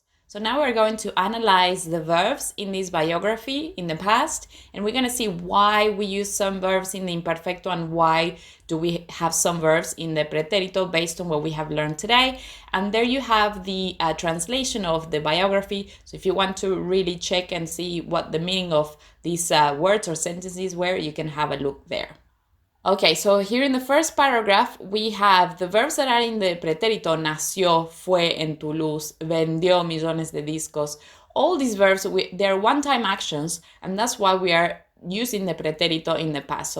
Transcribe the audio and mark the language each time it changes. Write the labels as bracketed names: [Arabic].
[English] So now we're going to analyze the verbs in this biography in the past, and we're going to see why we use some verbs in the imperfecto and why do we have some verbs in the preterito based on what we have learned today. And there you have the translation of the biography. So if you want to really check and see what the meaning of these words or sentences were, you can have a look there. Okay, so here in the first paragraph, we have the verbs that are in the pretérito. [Spanish] Nació, fue en Toulouse, vendió millones de discos. [English] All these verbs, they're one-time actions, and that's why we are using the pretérito in the past.